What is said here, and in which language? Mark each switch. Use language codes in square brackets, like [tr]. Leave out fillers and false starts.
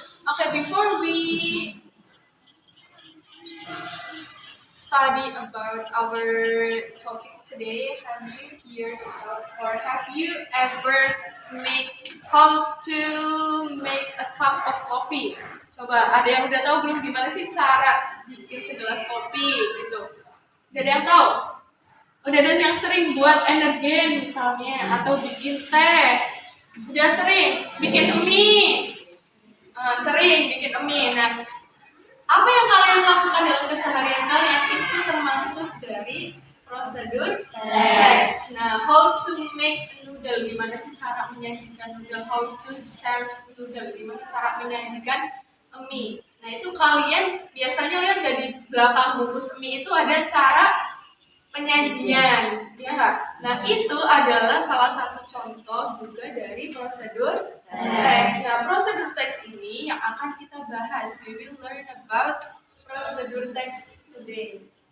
[en] Okay, before we study about our topic today, have you heard about or have you ever how to make a cup of coffee? [id] Coba, ada yang udah tahu belum gimana sih cara bikin segelas kopi gitu? Udah ada yang tahu? Udah ada yang sering buat energen misalnya, atau bikin teh? Udah sering bikin mie? Sering bikin mie. Nah, apa yang kalian lakukan dalam keseharian kalian itu termasuk dari prosedur tes. Nah, [en] how to make a noodle, [id] gimana sih cara menyajikan noodle, [en] how to serve noodle, [id] gimana cara menyajikan mie. Nah, itu kalian biasanya lihat gak di belakang bungkus mie itu ada cara penyajian, ya nggak? Nah, itu adalah salah satu contoh juga dari prosedur teks. Nah, prosedur teks ini yang akan kita bahas. [en] We will learn about prosedur teks today.